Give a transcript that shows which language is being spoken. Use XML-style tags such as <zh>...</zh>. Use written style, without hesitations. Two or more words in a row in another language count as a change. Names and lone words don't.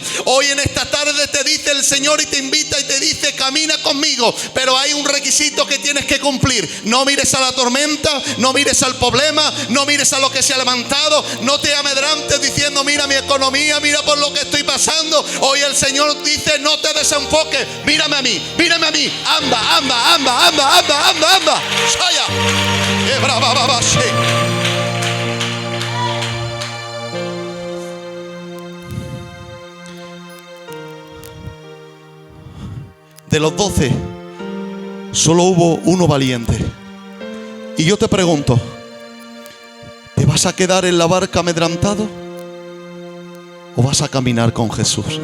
<es>Hoy en esta tarde te dice el Señor y te invita y te dice: camina conmigo, pero hay un requisito que tienes que cumplir. No mires a la tormenta, no mires al problema, no mires a lo que se ha levantado, no te amedrantes diciendo: mira mi economía, mira por lo que estoy pasando. Hoy el Señor dice: no te desenfoques, mírame a mí, anda, anda, anda, anda, anda, anda, anda. Saya. De los 12, solo hubo uno valiente. Y yo te pregunto: ¿te vas a quedar en la barca amedrantado o vas a caminar con Jesús?</es>